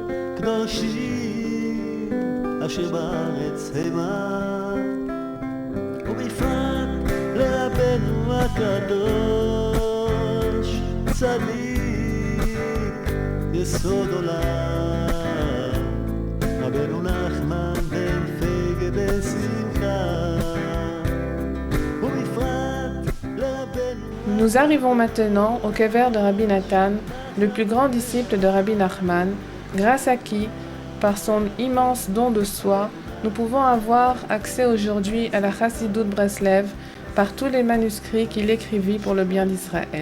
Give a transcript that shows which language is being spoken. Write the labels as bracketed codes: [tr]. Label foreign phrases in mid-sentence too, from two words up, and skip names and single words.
[he] קדושים אשר בארץ המה ובפרט לרבנו הקדוש צדיק יסוד עולם רבנו נחמן בן פגה בשמחה ובפרט לרבנו. [fr] Nous arrivons maintenant au kever de Rabbi Nathan, le plus grand disciple de Rabbi Nachman, grâce à qui, par son immense don de soi, nous pouvons avoir accès aujourd'hui à la Chassidut Breslev par tous les manuscrits qu'il écrivit pour le bien d'Israël.